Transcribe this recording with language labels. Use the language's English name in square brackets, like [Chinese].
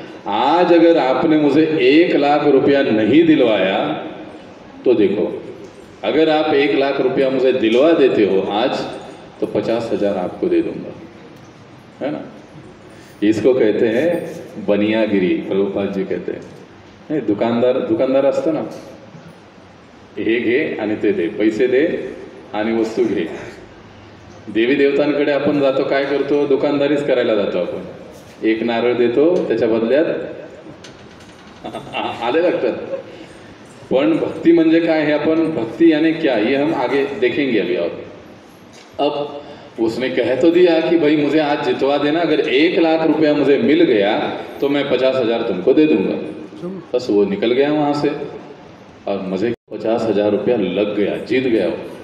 [Hindi] आज अगर आपने मुझे 1 लाख रुपया नहीं दिलवाया तो देखो, अगर आप 1 लाख रुपया मुझे दिलवा देते हो आज, तो 50,000 आपको दे दूंगा, है ना। इसको कहते हैं बनियागिरी, प्रभुपाद जी कहते हैं। [Marathi] दुकानदार असतं ना, हे घे आणि ते दे, पैसे दे आणि वस्तू घे। देवी देवतांकडे आपण जातो, काय करतो, दुकानदारीच करायला जातो आपण। एक नारळ देतो, त्याच्या बदल्यात आले लक्षात। पण भक्ति म्हणजे काय [Hindi] है, अपन भक्ति यानी क्या, ये हम आगे देखेंगे अभी। और अब उसने कह तो दिया कि भाई मुझे आज जितवा देना, अगर 1 लाख रुपया मुझे मिल गया तो मैं 50,000 तुमको दे दूंगा। बस वो निकल गया वहाँ से और मुझे 50,000 रुपया लग गया, जीत गया वो।